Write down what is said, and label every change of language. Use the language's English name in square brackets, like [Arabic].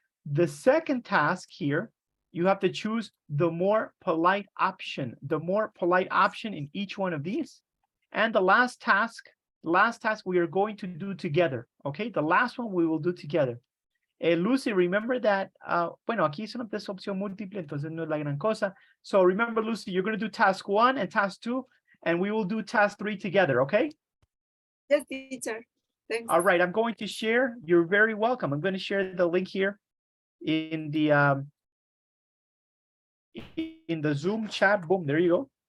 [English] The second task here, you have to choose the more polite option, in each one of these. And the last task we are going to do together, okay? The last one we will do together. [Spanish] Lucy, [English] remember that, [Spanish] bueno, aquí es una opción múltiple, entonces no es la gran cosa. [English] So remember, Lucy, you're going to do task 1 and task 2, and we will do task 3 together, okay? Yes, teacher. Thanks. All right, I'm going to share. You're very welcome. I'm going to share the link here in the Zoom chat. Boom, there you go.